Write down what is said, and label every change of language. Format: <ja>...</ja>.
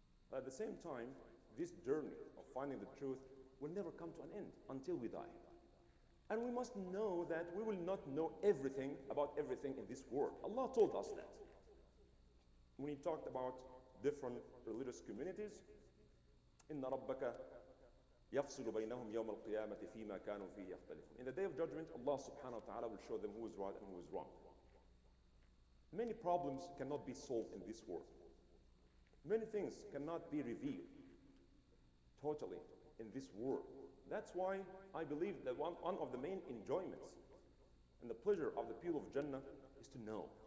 <en>But at the same time, this journey of finding the truth will never come to an end until we die. And we must know that we will not know everything about everything in this world. Allah told us that. When He talked about different religious communities,</en> <ar>إِنَّ رَبَّكَ يَفْصِلُ بَيْنَهُمْ يَوْمَ الْقِيَامَةِ فِي مَا كَانُوا فِيهِ يَخْتَلِفُونَ.</ar> <en>In the day of judgment, Allah subhanahu wa ta'ala will show them who is right and who is wrong. Many problems cannot be solved in this world. Many things cannot be revealed totally in this world. That's why I believe that one of the main enjoyments and the pleasure of the people of Jannah is to know.</en>